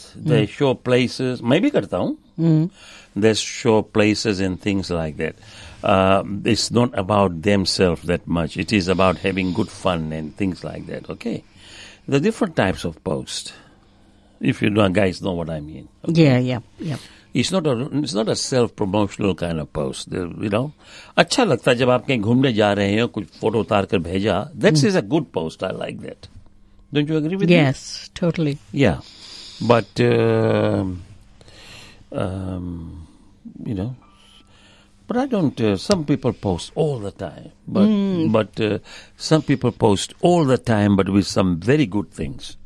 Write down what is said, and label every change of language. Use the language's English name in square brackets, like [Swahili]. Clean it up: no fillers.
[English] they show places [Hindi] मैं भी करता हूं. [English] They show places in things like that. It's not about them self that much. It is about having good fun and things like that. Okay the different types of post if you know guys know what I mean. It's not a self-promotional kind of post, you know. [Hindi] अच्छा लगता है जब आप कहीं घूमने जा रहे हैं कुछ फोटो उतार कर भेजा. [English] That is a good post. I like that. Don't you agree with me? Yes, totally. Yeah, but you know, but I don't. Some people post all the time, some people post all the time, but with some very good things.